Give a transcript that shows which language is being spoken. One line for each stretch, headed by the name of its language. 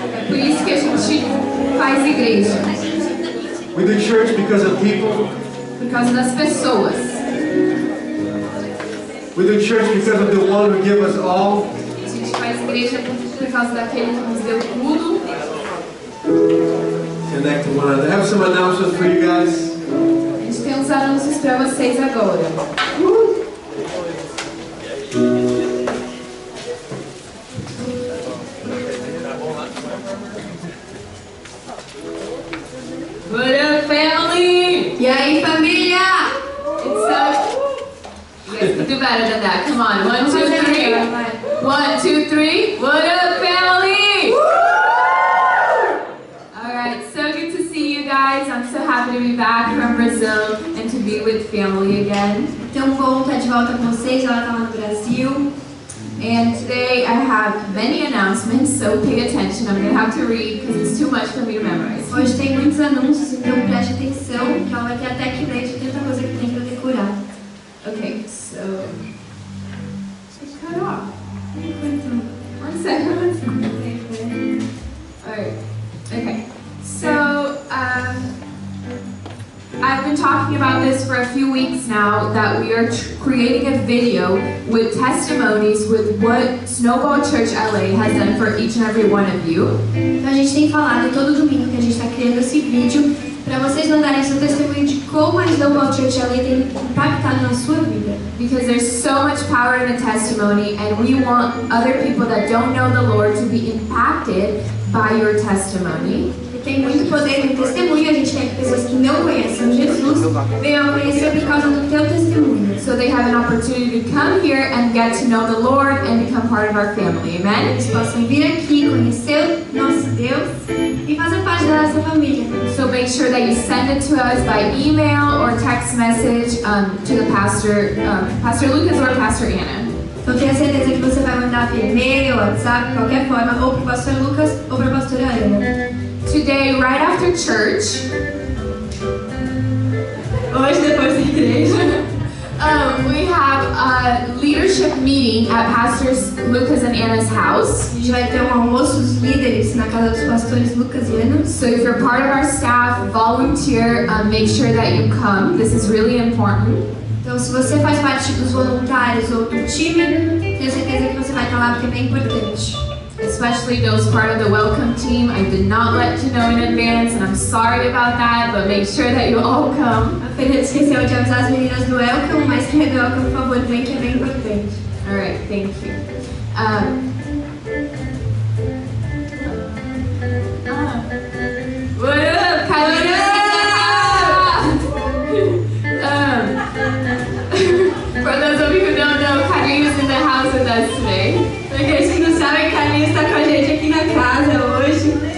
Portuguese: É por isso que a gente faz igreja.
English: We do church because of people.
Portuguese: Por causa das pessoas.
English: We do church because of the one who gave us all.
Portuguese: A gente faz igreja por causa daquele que nos deu tudo.
English: Connect to one another. I have some announcements for you guys.
Portuguese: A gente tem uns anúncios para vocês agora.
English: What up, family?
Portuguese: E aí, família?
English: It's so... You guys can do better than that. Come on. 1, 2, 3. 1, 2, 3. What up, family? Alright, so good to see you guys. I'm so happy to be back from Brazil and to be with family again.
Portuguese: Tão bom estar de volta com vocês. Ela tá lá no Brasil.
English: And today I have many announcements, so pay attention. I'm going to have to read because it's too much for me to memorize.
Portuguese: Hoje tem muitos anúncios, então preste atenção, que ela vai ter até que ler de tanta coisa que tem pra decorar.
English: Okay, so... It cut off. One second. Alright, okay. So, I've been talking about this for a few weeks now, that we are creating a video with testimonies with what Snowball Church LA has done for each and every one of you.
Portuguese: Então a gente tem falado todo domingo que a gente está criando esse vídeo para vocês mandarem seu testemunho de como a Snowball Church LA tem impactado na sua vida.
English: Because there's so much power in a testimony, and we want other people that don't know the Lord to be impacted by your testimony.
Portuguese: Tem muito poder no testemunho, a gente quer que pessoas que não conhecem Jesus venham a conhecer por causa do teu testemunho.
English: So they have an opportunity to come here and get to know the Lord and become part of our family. Amen?
Portuguese: Eles possam vir aqui, conhecer o nosso Deus e fazer parte da nossa família.
English: So make sure that you send it to us by email or text message to the pastor, Pastor Lucas or Pastor Anna.
Portuguese: Então tenha certeza que você vai mandar via e-mail, WhatsApp, qualquer forma, ou para o pastor Lucas ou para a pastora Ana.
English: Today, right after church,
Portuguese: Hoje, depois da igreja,
English: we have a leadership meeting at Pastors Lucas and Anna's house.
Portuguese: a gente vai ter almoço dos líderes na casa dos pastores Lucas e Ana.
English: So if you're part of our staff, volunteer, make sure that you come. This is really important.
Portuguese: Então, se você faz parte dos voluntários ou do time, tenha certeza que você vai estar lá porque é bem importante.
English: Especially those part of the welcome team. I did not let you know in advance, and I'm sorry about that, but make sure that you all come.
Portuguese: A Fernanda esqueceu de avisar as meninas do Welcome, mas quem é do Welcome, por favor, vem que é bem importante.
English: Alright, thank you. What up, Carolina? For those of you who don't know, Carolina's in the house with us today.
Portuguese: Pra aqueles que não sabem, Carlinhos está com a gente aqui na casa hoje.